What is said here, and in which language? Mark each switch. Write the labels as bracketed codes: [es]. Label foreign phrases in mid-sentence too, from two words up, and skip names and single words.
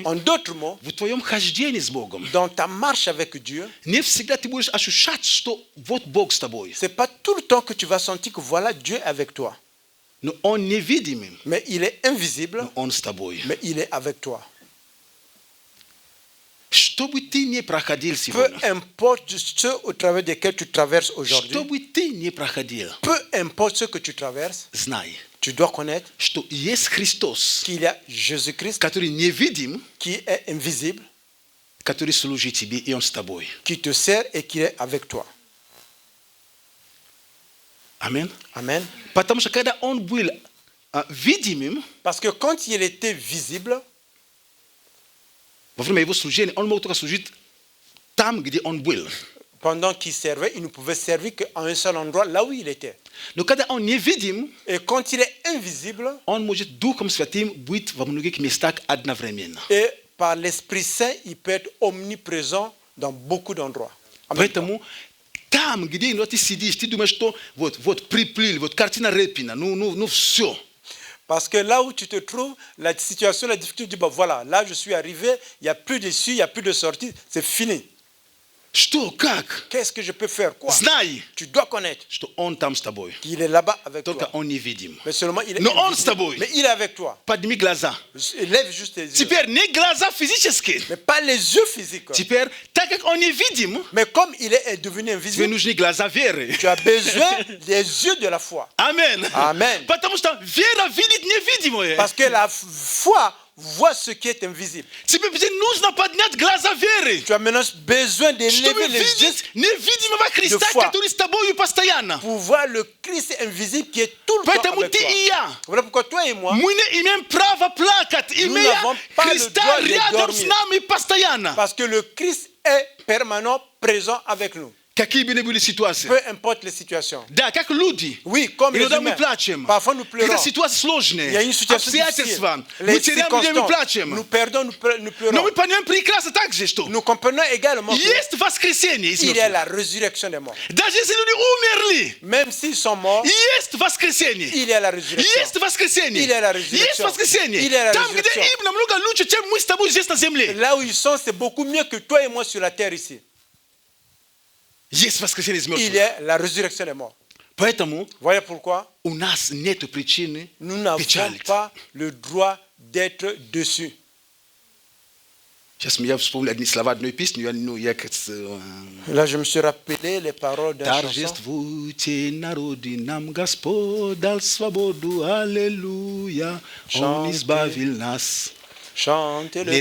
[fr] En d'autres mots, [ru] в твоем хождении с Богом [fr] dans ta marche avec Dieu, [ru] не всегда ты будешь ощущать, что вот Бог с тобой. [fr] c'est pas tout le temps que tu vas sentir que voilà Dieu est avec toi. [ru] Но он невидимым, [fr] Mais il est invisible, [ru] но он с тобой. [fr] mais il est avec toi. [ru] Что бы ты ни проходил [fr] Peu [ru] сегодня, [fr] importe ce au travers desquels tu traverses aujourd'hui, [ru] что бы ты ни проходил, [fr] peu importe ce que tu traverses, [ru] знай, [fr] tu dois connaître [ru] что есть Христос, [fr] qu'il y a Jésus-Christ [ru] который невидим, [fr] qui est invisible, [ru] который служит тебе, и он с тобой. [fr] qui te sert et qui est avec toi. [ru] Аминь. [fr] Amen. [ru] Потому что когда он был видимым, [fr] Parce que quand il était visible, [ru] во время его служения, он мог только служить там, где он был. [fr] pendant qu'il servait, il ne pouvait servir qu'à un seul endroit, là où il était. [ru] Но когда он невидим, [fr] Et quand il est invisible, [ru] он может Духом Святым быть во многих местах одновременно. [fr] et par l'Esprit Saint, il peut être omniprésent dans beaucoup d'endroits. En même temps. [ru] Поэтому там, где ты сидишь, ты думаешь, что вот приплыли, вот картина Репина, ну все. [fr] Parce que là où tu te trouves, la situation, la difficulté, tu dis, bah voilà, là je suis arrivé, il n'y a plus d'issue, il n'y a plus de sortie, c'est fini. [ru] Что, как? [fr] Qu'est-ce que je peux faire? Quoi? [ru] Знай, [fr] Tu dois connaître [ru] что он там с тобой. [fr] qu'il est là-bas avec [ru] Только [fr] toi. [ru] он невидим. [fr] Mais seulement il est [ru] Но он с [fr] invisible. [ru] тобой. [fr] Mais il est avec toi. [ru] Подними глаза. [fr] Lève juste tes yeux. [ru] Теперь не глаза физические. [fr] Mais pas les yeux physiques. [ru] Теперь, так как он невидим, [fr] Mais comme il est devenu [ru] тебе [fr] invisible, [ru] нужны глаза веры. [fr] tu as besoin des yeux de la foi. [ru] Аминь. [fr] Amen. [ru] Потому что вера видит невидимое. [fr] Parce que la foi vois ce qui est invisible. [ru] Тебе нужно поднять глаза веры. [fr] Tu as maintenant besoin [ru] Чтобы [fr] d'élever les yeux [ru] видеть невидимого Христа, [fr] foi. [ru] который с тобою постоянно. [fr] pour voir le Christ invisible qui est tout le temps [ru] Поэтому [fr] avec [ru] ты [fr] toi. [ru] и я. [fr] Voilà pourquoi toi et moi, [ru] Мы не имеем права плакать, имея [fr] n'avons pas le [ru] Христа [fr] droit de [ru] рядом с [fr] dormir. [ru] нами постоянно. [fr] parce que le Christ est permanent, présent avec nous. [ru] Какие бы ни были ситуации. [fr] Peu importe les situations. [ru] Да, как люди. [fr] Oui, comme les [ru] Иногда мы [fr] humains. [ru] плачем. [fr] Parfois nous pleurons. [ru] Когда ситуации [fr] Il [ru] сложные, [fr] y a une situation difficile. [ru] обстоятельства, [fr] Les [ru] мы теряем людей, мы [fr] circonstances. [ru] плачем. [fr] Nous perdons, nous [ru] Но [fr] pleurons. [ru] мы понимаем прекрасно так же, что [fr] Nous comprenons également [ru] есть воскресенье из [fr] qu'il y a [ru] мертвых. [fr] la résurrection des morts. [ru] Даже если люди умерли, [fr] Même s'ils sont morts, [ru] есть воскресенье. [fr] il y a la résurrection. [ru] Есть воскресенье. [fr] Il y a la [ru] Есть [fr] résurrection. [ru] воскресенье. [fr] Il y a la [ru] Там, где [fr] résurrection. [ru] им намного лучше, чем мы с тобой здесь на земле. [fr] Là où ils sont, c'est beaucoup mieux que toi et moi sur la terre ici. [ru] Есть воскресенье из [fr] Il [ru] мертвых. [fr] y a la résurrection des morts. [ru] Поэтому [fr] Voyez pourquoi [ru] у нас нет причины [fr] nous n'avons [ru] печалиться. [fr] pas le droit d'être dessus. [ru] Сейчас я вспомнил одни слова одной песни. [fr] Là, je me suis rappelé les paroles d'un chanson. [ru] Торжествуйте, народы, нам Господь дал свободу, аллилуйя. Он [fr] Chantez. [ru] избавил нас. [fr] Chantez le